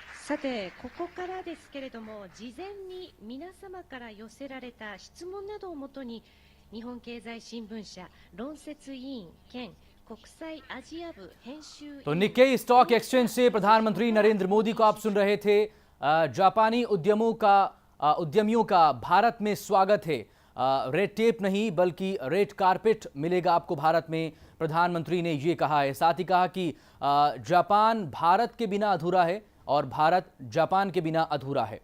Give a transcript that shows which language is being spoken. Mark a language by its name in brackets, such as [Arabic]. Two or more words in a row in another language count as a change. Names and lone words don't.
[Japanese] さて、ここからですけれども、事前に皆様から寄せられた質問などをもとに、日本経済新聞社論説委員兼国際アジア部編集員। [Hindi] तो निक्केई स्टॉक एक्सचेंज से प्रधानमंत्री नरेंद्र मोदी को आप सुन रहे थे। जापानी उद्यमियों का भारत में स्वागत है। [English] red tape [Hindi] नहीं बल्कि [English] red carpet [Hindi] मिलेगा आपको भारत में, प्रधानमंत्री ने ये कहा है। साथ ही कहा कि जापान भारत के बिना अधूरा है और भारत जापान के बिना अधूरा है।